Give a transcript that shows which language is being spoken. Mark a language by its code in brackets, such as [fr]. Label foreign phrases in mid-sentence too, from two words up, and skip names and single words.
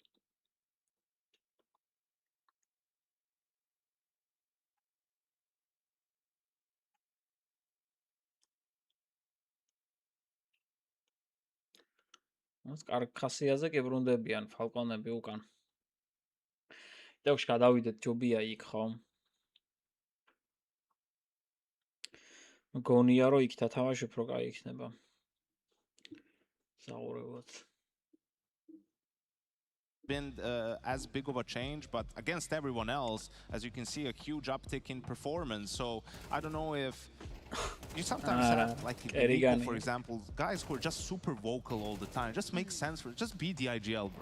[ka] მას კარგ ხასიაზე კი ბრუნდებიან ფალკონები უკან. დევში გადავიდეთ ჯობია იქ ხო? მგონია რომ იქ თამაში უფრო კაი იქნება. საუბრობთ. [en] Been as big of a change, but against everyone else, as you can see, a huge uptick in performance. So I don't know if you sometimes have like people, for example, guys who are just super vocal all the time. It just makes sense for just be the IGL, bro.